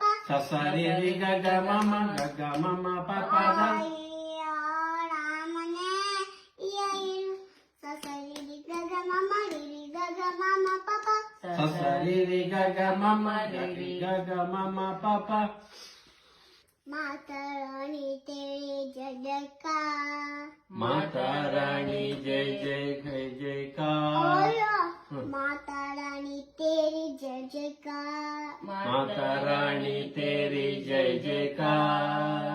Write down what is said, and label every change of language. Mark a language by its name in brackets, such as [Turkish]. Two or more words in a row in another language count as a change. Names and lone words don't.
[Kannada] ಸಸರಿ ಗಗ ಮಮ ಗಗ ಮಮ ಪಾಪ ದ ಅಯ್ಯೋ ರಾಮನೇ ಇರು ಸಸರಿ ಗಗ ಮಮ ರಿ ಗಗ ಮಮ ಪಾಪ ಸಸರಿ ಗಗ ಮಮ ರಿ ಗಗ ಮಮ ಪಾಪ [Hindi] माता रानी तेरी जय जयकार माता रानी जय जय जय जयकार ओयो माता रानी तेरी जय जयकार माता रानी तेरी जय जयकार